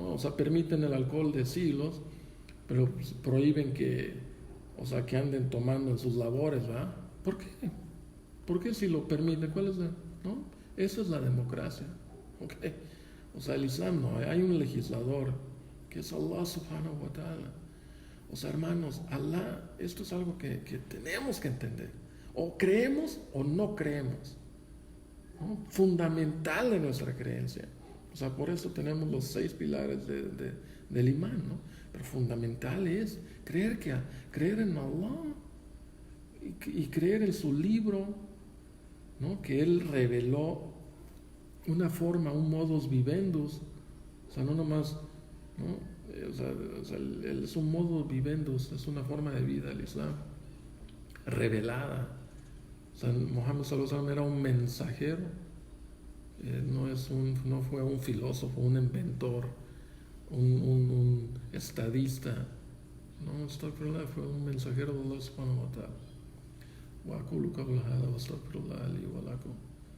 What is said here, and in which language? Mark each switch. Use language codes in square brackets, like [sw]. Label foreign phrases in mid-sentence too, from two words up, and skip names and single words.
[es] O sea, permiten el alcohol de siglos, pero pues, prohíben o sea, que anden tomando en sus labores, ¿verdad? ¿Por qué? ¿Por qué si lo permiten? ¿Cuál es no? Eso es la democracia, ¿ok? O sea, el Islam no, hay un legislador que es Allah [ar] سبحانه وتعالى. [es] O sea, hermanos, Allah, esto es algo que tenemos que entender. O creemos o no creemos, ¿no? Fundamental de nuestra creencia. O sea, por eso tenemos los 6 pilares del imán, ¿no? Pero fundamental es creer en Allah y creer en su libro, ¿no? Que Él reveló una forma, un [la] modus vivendus. [es] O sea, no nomás, ¿no? O sea, es un [la] modus vivendus, [es] es una forma de vida el Islam, revelada. O sea, Mohammed [ar] صلى الله عليه وسلم [es] era un mensajero, no fue un filósofo, un inventor, un estadista. No, fue un mensajero de Allah [ar] سبحانه وتعالى. وأقول قول هذا وأستغفر الله لي ولكم